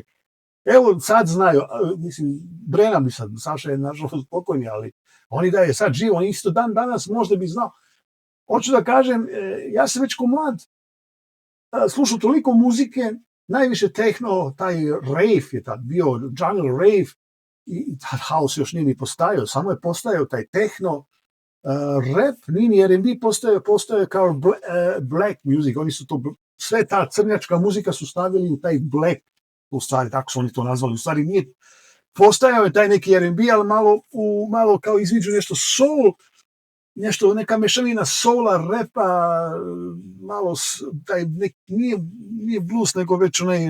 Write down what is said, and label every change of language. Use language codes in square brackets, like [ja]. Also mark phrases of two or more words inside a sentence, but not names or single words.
[sr] Evo, sad znaju, mislim, Brena bi sad, Saša je nažalost pokojni, ali oni da je sad živo, on isto dan danas možda bi znao. Hoću da kažem, ja sam već ko mlad slušao toliko muzike, najviše tehno, taj rave je tad bio, [en] jungle rave, [sr] i house još nije ni postajao, samo je postajao taj tehno, rap, nije R&B postajao kao [en] black music, [sr] oni su to, sve ta crnjačka muzika su stavili u taj black, u stvari, tako su oni to nazvali, u stvari nije, postajao je taj neki R&B, ali malo kao izviđu nešto soul, nešto, neka mešavina soula, repa, malo, taj, nije blues, nego već